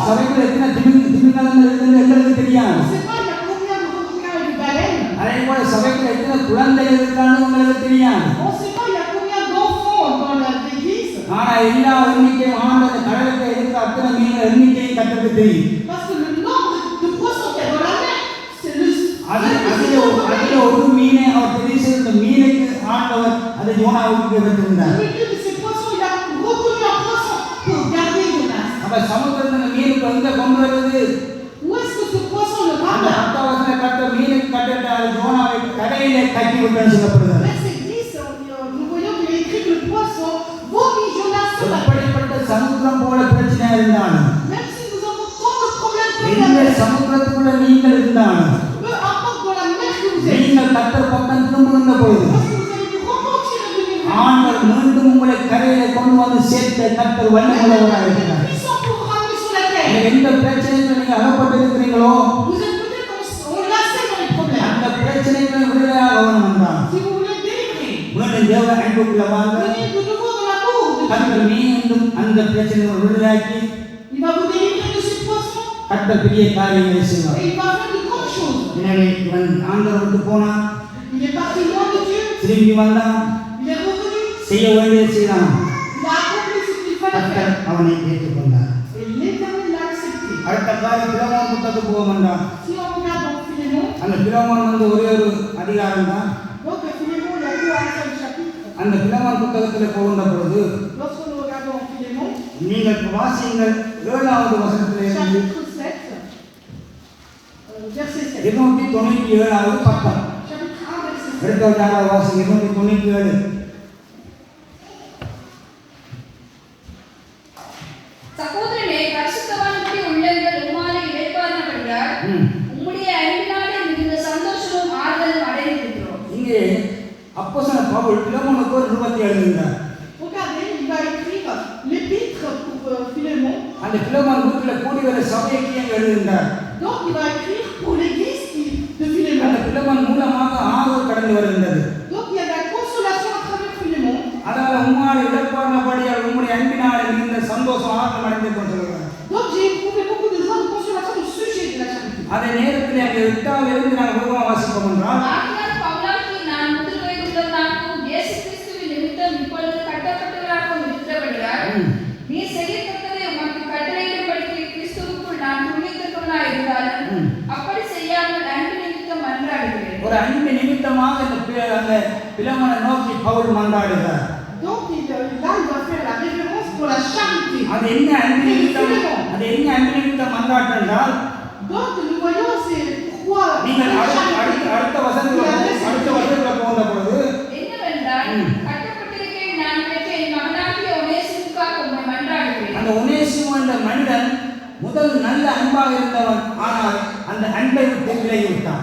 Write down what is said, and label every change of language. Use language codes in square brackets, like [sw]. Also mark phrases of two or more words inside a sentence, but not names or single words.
[ta] சபைக்குள்ள எத்தனை திமிங்கலங்கள் இருக்குன்னு எங்களுக்கு தெரியாது. [fr] On ne sait pas il y a combien de requins et de baleines. [ta] அதே போல சபைக்குள்ள எத்தனை குழந்தைகள் இருக்கான்னு உங்களுக்கு தெரியாது. [fr] On ne sait pas il y a combien d'enfants dans l'église. [ta] ஆனா எல்லா எண்ணிக்கையும் ஆண்டவர் கடலுக்கு இருக்கிற அத்தனை மீன் எண்ணிக்கையும் கர்த்தருக்கு தெரியும். [fr] Parce que le nombre de poissons qu'il y a dans la mer, c'est le [ta] அதில் ஒரு மீனை அவர் தெரிவு செய்த மீனுக்கு ஆண்டவர் அதை யோனாவுக்கு வைத்திருந்தார். [fr] au milieu de ces poissons, il a reconnu un poisson pour garder Jonas. [ta] அப்ப சமுத்திரத்தில் மீனுக்கு எங்க கொண்டு வருவது? [fr] Où est-ce que ce poisson le [ta] அந்த [fr] ramène? [ta] அர்த்தவசன கர்த்தர் மீனுக்கு கட்டிட்டார், யோனாவை கரையிலே கட்டி விட்டான்னு சொல்லப்படுகிறது. [fr] Verset 10, nous voyons qu'il est écrit que le poisson vomit Jonas sur la terre. [ta] எப்படிப்பட்ட சமுத்திரம் போல பிரச்சனை இருந்தாலும் [fr] Même si nous avons tant de problèmes dans la [ta] எந்த [fr] mer, [ta] சமுத்திரத்துக்குள்ள நீங்கள் இருந்தாலும் [fr] peu importe dans la mer que vous êtes, [ta] நீங்கள் கர்த்தர் பக்கம் திரும்புகின்ற பொழுது [fr] lorsque vous allez vous repentir et venir vers [ta] ஆண்டவர் மீண்டும் உங்களை கரையிலே கொண்டு வந்து சேர்த்த கர்த்தர் வல்லமையுள்ளவராக [fr] Dieu, il [ta] இருக்கிறார். [fr] est puissant pour vous ramener sur la terre. [ta] எந்த பிரச்சனைக்கு நீங்க அகப்பட்டிருக்கிறீங்களோ [fr] Vous êtes peut-être enlacés dans les problèmes. [ta] அந்த பிரச்சனைகளை விடுதலையாக வேணும் என்றால் [fr] Si vous voulez délivrer, [ta] மீண்டும் தேவ அன்புக்குள்ள வாங்க. [fr] venez de nouveau dans l'amour de Dieu. [ta] கர்த்தர் மீண்டும் அந்த பிரச்சனைகளை விடுதலையாக்கி [fr] Il va vous délivrer de ce poisson [ta] கர்த்தர் பெரிய காரியங்களை செய்வார். [fr] et il va faire de grandes choses. [ta] எனவே இவன் ஆண்டவர் விட்டு போனான், [fr] Il est parti loin de Dieu, [ta] திரும்பி வந்தான், [fr] il est revenu, [ta] செய்ய வேண்டியதை செய்தான். [fr] il a accompli ce qu'il fallait [ta] கர்த்தர் [fr] faire. [ta] அவனை ஏற்றுக்கொண்டார். [fr] Et l'Éternel l'a accepté. [ta] அடுத்த காரியம் பிலோமோன் புத்தகத்துக்கு போக வேண்டாம். [fr] Si on regarde dans Philémon, [ta] அந்த பிலோமோன் வந்து ஒரே ஒரு அதிகாரம் தான். [fr] donc Philémon, il n'y a que un seul chapitre. [ta] அந்த பிலோமோன் புத்தகத்தில் போகின்ற பொழுது [fr] Lorsque nous regardons en Philémon, [ta] நீங்கள் வாசியுங்கள் 7வது வசனத்திலிருந்து [fr] chapitre 7, verset 7. [ta] 297வது பக்கம். [fr] Chapitre 1, verset 7. [ta] எடுத்த வாசி 297. சகோதரனே, பரிசுத்தவான்களுடைய உள்ளங்கள் உம்மாலே இளைப்பாறினபடியால் உம்முடைய அன்பினாலே மிகுந்த சந்தோஷமும் ஆறுதலும் அடைந்திருக்கிறோம். இங்கே அப்போஸ்தலன் பவுல் பிலோமோனுக்கு ஒரு நிருபத்தை எழுதுகிறார். [fr] Regardez, il va écrire l'épître pour Philémon. [ta] அந்த பிலோமோன் வீட்டில் கூடி வர சபைக்கு இங்கே எழுதுகிறார். [fr] Donc il va écrire pour l'église de [ta] அந்த [fr] Philémon. [ta] பிலோமோன் மூலமாக ஆறுதல் கடந்து வருகின்றது. [fr] Donc il y a de la consolation à travers Philémon. [ta] அதனால உம்மால் இழப்பானபடியால் உம்முடைய அன்பினாலே மிகுந்த சந்தோஷம் ஆறுதல் அடைந்து கொண்டிருக்கிறார். [fr] Donc j'ai éprouvé beaucoup de joie, de consolation au sujet de la charité. [ta] அதே நேரத்தில் அங்கே 8வது நாங்கள் விரும்பமாக வாசிப்போம் என்றால் ஆகையால் பவுலாகிய நான் முதிர் வயதுள்ளவனாகவும் இயேசு கிறிஸ்துவின் நிமித்தம் இப்பொழுது கட்டப்பட்டவராகவும் இருக்கிறபடியால் நீ செய்யத்தக்கதை உமக்கு கட்டளையிடும்படிக்கு கிறிஸ்துவுக்குள் நான் துணித்தக்கவனாய் இருந்தாலும் அப்படி செய்யாமல் அன்பு நிமித்தம் மன்றாடுகிறேன். ஒரு அன்பு நிமித்தமாக அந்த பிலோமோனை நோக்கி பவுல் மன்றாடுகிறார். [fr] Donc là il va faire la référence pour la charité. [ta] அது என்ன அன்பு நிமித்தம் மன்றாட்டு என்றால் [fr] Donc nous voyons c'est pourquoi [ta] நீங்கள் [fr] la [ta] அடுத்த [fr] charité. [ta] வசனத்துல போகின்ற பொழுது என்னவென்றால் கட்டப்பட்டிருக்கையில் நான் பெற்ற என் மகனாகிய ஒனேசிமுக்காக உம்மை மன்றாடுகிறேன். அந்த ஒனேசிமு என்ற மனிதன் முதல் நல்ல அன்பாக இருந்தவன், ஆனால் அந்த அன்பை விட்டு விலகி விட்டான்.